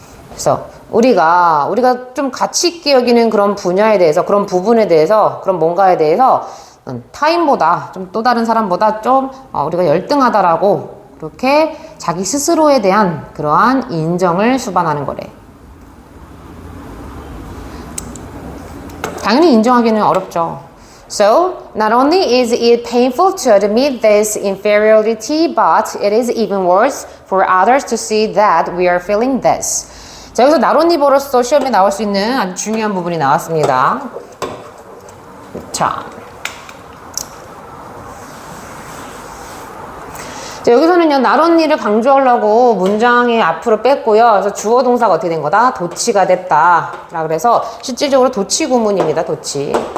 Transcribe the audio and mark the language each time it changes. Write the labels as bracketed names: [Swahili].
[Korean] 그래서 우리가 좀 가치 있게 여기는 그런 분야에 대해서, 그런 부분에 대해서, 그런 뭔가에 대해서 타인보다, 좀 또 다른 사람보다 좀 우리가 열등하다라고 그렇게 자기 스스로에 대한 그러한 인정을 수반하는 거래. 당연히 인정하기는 어렵죠. [English] So, not only is it painful to admit this inferiority, but it is even worse for others to see that we are feeling this. [Korean] 자, 여기서 나론니버로서 시험에 나올 수 있는 아주 중요한 부분이 나왔습니다. 자, 여기서는요, 나론니를 강조하려고 문장의 앞으로 뺐고요. 그래서 주어 동사가 어떻게 된 거다? 도치가 됐다. 라 그래서 실질적으로 도치 구문입니다. 도치.